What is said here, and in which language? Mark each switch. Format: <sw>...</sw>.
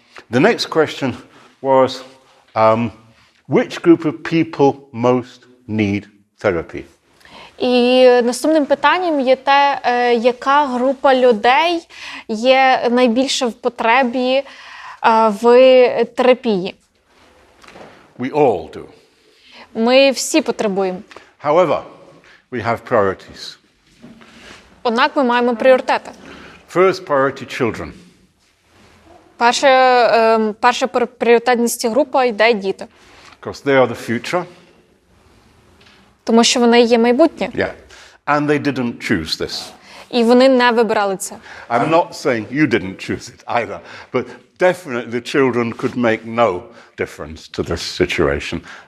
<en>The next question was, which group of people most need therapy?</en> <uk>І наступним питанням є те, яка група людей є найбільше в потребі в терапії.</uk> <en>We all do.</en> <uk>Ми всі потребуємо.</uk> <en>However, we have priorities.</en> <uk>Однак ми маємо пріоритети.</uk> <en>First priority, children.</en> <uk>Перша пріоритетність група йде діти.</uk> <en>Because they are the future.</en> <uk>Тому що вони є майбутнє.</uk> <en>Yeah. And they didn't choose this.</en> <uk>І вони не вибирали це.</uk> <en>I'm not saying you didn't choose it either, but definitely the children could make no difference to this situation.</en>